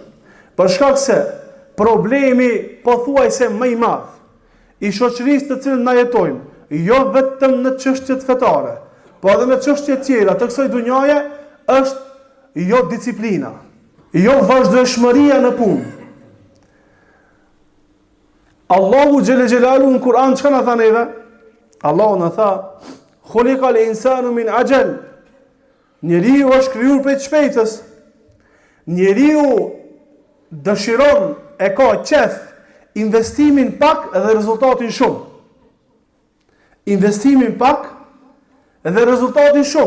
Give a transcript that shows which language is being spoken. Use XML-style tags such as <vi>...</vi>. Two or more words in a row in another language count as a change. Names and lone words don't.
<sq>Për shkak se problemi pothuajse më i madh i shoqërisë të cilën na jetojmë, jo vetëm në çështjet fetare, po edhe në çështje tjera të kësaj dhunjaje, është jo disiplina, jo vazhdueshmëria në punë. Allahu</sq> <ar>جل جلاله</ar> <sq>në Kur'an çka na tha neve? Allahu na tha,</sq> <ar>"خلق الإنسان من عجل."</ar> <sq>Njeriu është krijuar prej shpejtës. Njeriu dëshiron, e ka qef investimin pak dhe rezultatin shumë. Investimin pak dhe rezultatin shumë.</sq>